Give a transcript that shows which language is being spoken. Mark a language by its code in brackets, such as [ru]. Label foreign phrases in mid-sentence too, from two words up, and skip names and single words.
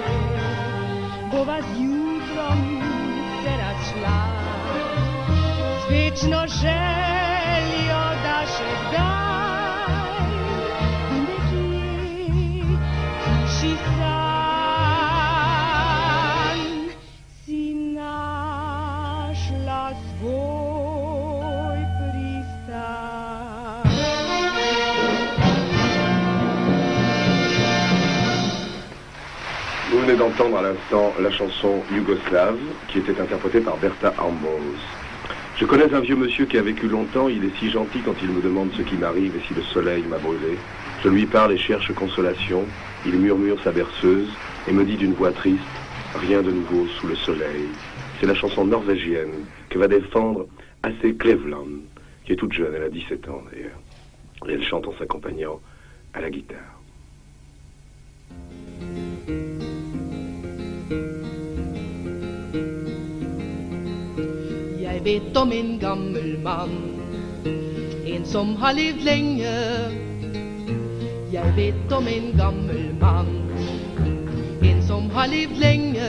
[sl] Bova z jutrom se razšla, z večno željo, da še kdaj bi nekje v hiši sanj si našla svoj pristan. [fr] Vous venez d'entendre à l'instant la chanson Yougoslave, qui était interprétée par Bertha Ambos. Je connais un vieux monsieur qui a vécu longtemps, il est si gentil quand il me demande ce qui m'arrive et si le soleil m'a brûlé. Je lui parle et cherche consolation, il murmure sa berceuse et me dit d'une voix triste, rien de nouveau sous le soleil. C'est la chanson norvégienne que va défendre Asse Cleveland, qui est toute jeune, elle a 17 ans d'ailleurs. Et elle chante en s'accompagnant à la guitare. [no] Jeg vet om en gammel mann, en som har levd lenge. Jeg vet om en gammel mann, en som har levd lenge.